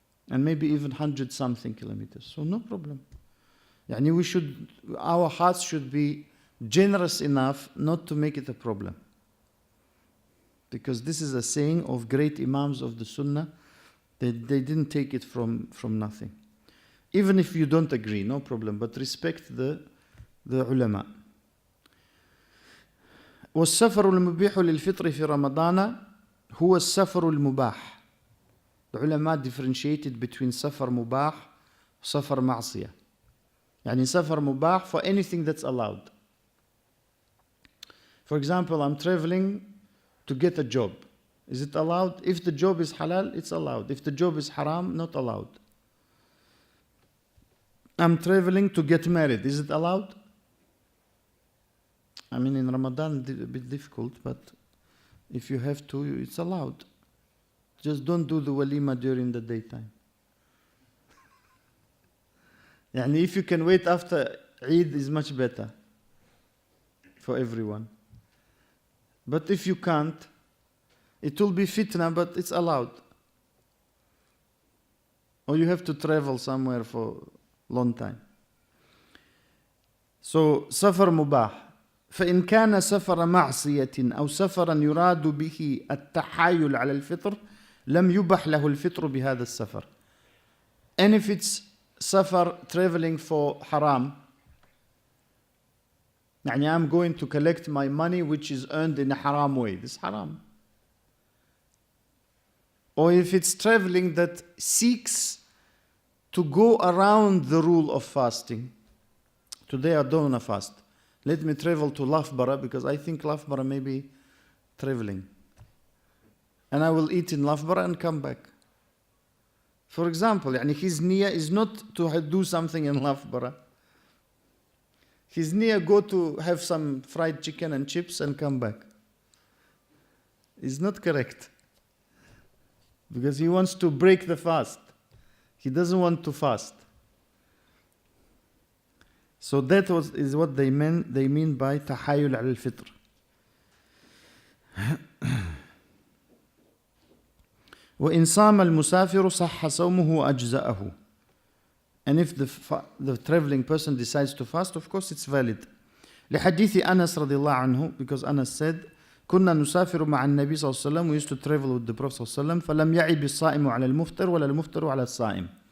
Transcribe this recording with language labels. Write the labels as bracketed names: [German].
[English] And maybe even 100-something kilometers. So no problem. Yani our hearts should be generous enough not to make it a problem. Because this is a saying of great Imams of the Sunnah. They didn't take it from nothing. Even if you don't agree, no problem. But respect the ulama. [Arabic] والسفر المبيح للفطر في رمضان هو السفر المباح. [English] The ulama differentiated between safar mubah, safar ma'asiyah. Yani safar mubah for anything that's allowed. For example, I'm traveling to get a job. Is it allowed? If the job is halal, it's allowed. If the job is haram, not allowed. I'm traveling to get married. Is it allowed? I mean, in Ramadan, it's a bit difficult, but if you have to, it's allowed. Just don't do the walima during the daytime. Yani if you can wait after Eid, is much better for everyone. But if you can't, it will be fitna, but it's allowed. Or you have to travel somewhere for a long time. So, safar mubah. [Arabic] فإن كان سفر معصية أو سفرا يراد به التحايل على الفطر لم يبح له الفطر بهذا السفر. [English] And if it's safar traveling for haram, يعني I'm going to collect my money which is earned in a haram way. This is haram. Or if it's traveling that seeks to go around the rule of fasting. Today I don't want to fast. Let me travel to Lafbara because I think Lafbara may be traveling. And I will eat in Lafbara and come back. For example, يعني his niyyah is not to do something in Lafbara. His niyyah go to have some fried chicken and chips and come back. It's not correct. Because he wants to break the fast. He doesn't want to fast. So that is what they mean by [Arabic] تحايل على الفطر. وإن صام المسافر صح صومه وأجزأه. [English] And if the traveling person decides to fast, of course it's valid. [Arabic] لحديث أنس رضي الله عنه, [English] because Anas said, [Arabic] كنا نسافر مع النبي صلى الله عليه وسلم, [English] we used to travel with the Prophet [Arabic] صلى الله عليه وسلم, فلم يعب الصائم على المفطر ولا المفطر على الصائم.